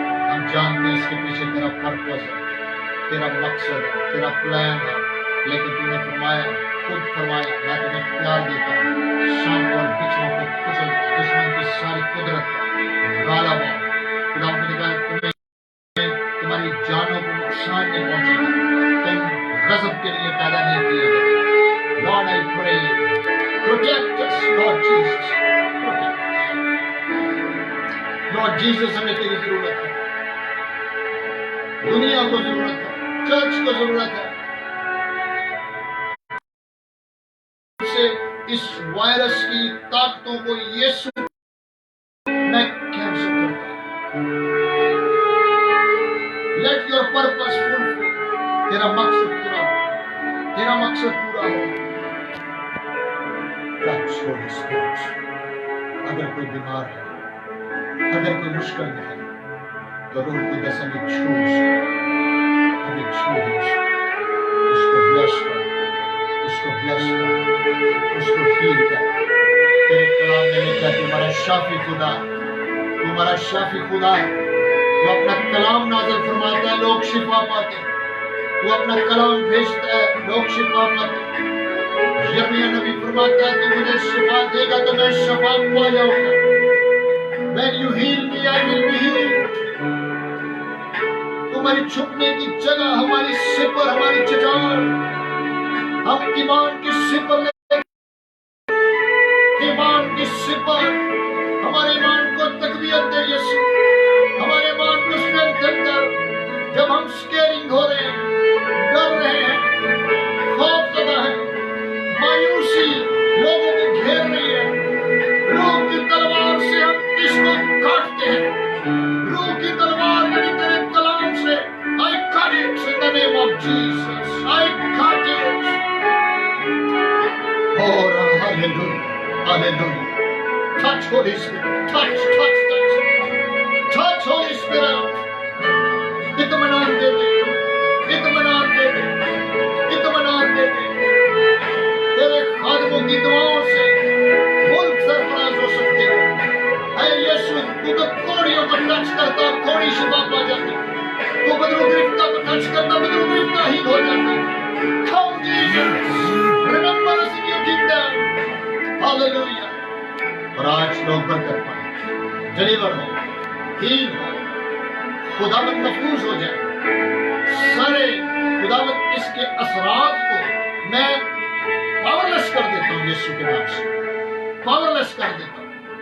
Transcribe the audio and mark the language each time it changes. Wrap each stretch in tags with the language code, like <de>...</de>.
<ur>ہم جانتے ہیں اس کے پیچھے تیرا پرپس ہے, تیرا مقصد ہے, تیرا پلان ہے, لیکن تم نے فرمایا, خود فرمایا, میں تمہیں اختیار دیتا ہوں, سانپ اور بچھوؤں کو کچل, دشمن کی ساری قدرت غالب ہو. خدا نے کہا تمہیں تمہاری جانوں کو نقصان نہیں پہنچے گا, تم غضب کے لیے پیدا نہیں کیے گئے.</ur> <en>Lord, I pray, protect us, Lord Jesus, protect us.</en> <ur>Lord Jesus, ہمیں تیری ضرورت ہے, دنیا کو ضرورت ہے, چرچ کو ضرورت ہے. اس وائرس کی طاقتوں کو یسوع میں کینسل کرتا ہوں.</ur> <en>Let your purpose fulfill.</en> <ur>تیرا مقصد پورا ہو, تیرا مقصد پورا ہو.</ur> <en>Holy Spirit.</en> <ur>اگر کوئی بیمار ہے, اگر کوئی مشکل میں ہے, تو روح القدس ہمیں چھوڑ, ہمیں چھوڑ, اس کو بلیس کر, اس کو بلیس کر, اس کو ہیل کر. تیرے کلام میں لکھا ہے تمہارا شافی خدا, تمہارا شافی خدا ہے. تو اپنا کلام نازل فرماتا ہے, لوگ شفا پاتے ہیں. تو اپنا کلام بھیجتا ہے, لوگ شفا پاتے ہیں. یرمیا نبی فرماتا ہے تو مجھے شفا دے گا تو میں شفا پا جاؤں گا.</ur> <en>When you heal me, I will be healed.</en> <ur>تمہاری چھپنے کی جگہ ہماری سپر, ہماری چٹان, ہم ایمان کی سپر لے, ایمان کی سپر, ہمارے ایمان کو تقویت دے یسوع, ہمارے ایمان کو اسٹرینتھن کر. جب ہم سکیئرنگ ہو رہے ہیں, ڈر رہے ہیں, خوف زدہ ہیں, مایوسی لوگوں کو گھیر رہی ہے, روح کی تلوار سے ہم اس کو کاٹتے ہیں. روح کی تلوار یعنی تیرے کلام سے,</ur> <en>I cut it in the name of Jesus. I cut it. Oh, hallelujah, hallelujah. Touch Holy Spirit, touch, touch, touch. Touch Holy Spirit.</en> <ur>اطمینان دے دے, اطمینان دے دے, اطمینان دے دے. تیرے خادموں کی دعاؤں سے ملک سرفراز ہو سکتے ہیں. اے یسوع, تو کوڑیوں کو ٹچ کرتا, کوڑی شفا پا جاتی. تو بدرو گرفتہ کو ٹچ کرتا, بدرو گرفتہ ہی ہو جاتی.</ur> <en>Come Jesus, remember us in your kingdom. Hallelujah.</en> <ur>اور آج لوگ برکت پائیں, ڈیلیور ہو, ہیل ہو, خداوند محفوظ ہو جائے. سارے خداوند اس کے اثرات کو میں پاورلیس کر دیتا ہوں یسوع کے نام سے, پاورلیس کر دیتا ہوں.</ur>